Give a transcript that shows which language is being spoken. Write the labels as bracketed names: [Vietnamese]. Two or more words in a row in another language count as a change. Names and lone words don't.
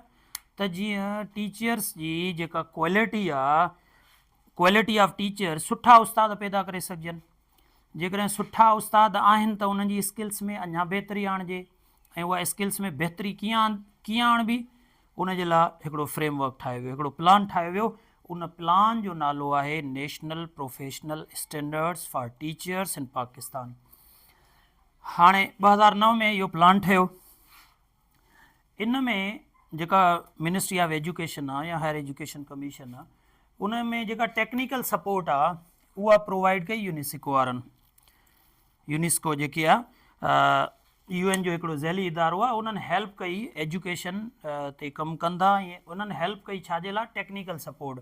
[Sindhi] त जीअं टीचर्स जी जेका क्वालिटी आहे, [English] quality of teacher, [Sindhi] सुठा उस्ताद पैदा करे सघजनि। जेकॾहिं सुठा उस्ताद आहिनि त उन्हनि जी स्किल्स में अञा बहितरी आणिजे ऐं उहा स्किल्स में बहितरी कीअं आणिबी उन जे लाइ हिकिड़ो फ्रेमवर्क ठाहियो वियो, हिकिड़ो प्लान ठाहियो वियो। उन प्लान जो नालो आहे नेशनल प्रोफेशनल स्टैंडर्ड्स फॉर टीचर्स इन पाकिस्तान। हाणे 2009 में इहो प्लान ठहियो। इन में जेका मिनिस्ट्री ऑफ एजुकेशन आहे या हायर एजुकेशन कमीशन आहे उन में जेका [English] technical support [Sindhi] आहे उहा प्रोवाइड कई यूनेस्को वारनि। यूनेस्को जेकी आहे UN जो हिकिड़ो ज़ैली इदारो आहे, उन्हनि हेल्प कई एजुकेशन ते कमु कंदा ऐं उन्हनि हेल्प कई छाजे लाइ [English] technical support.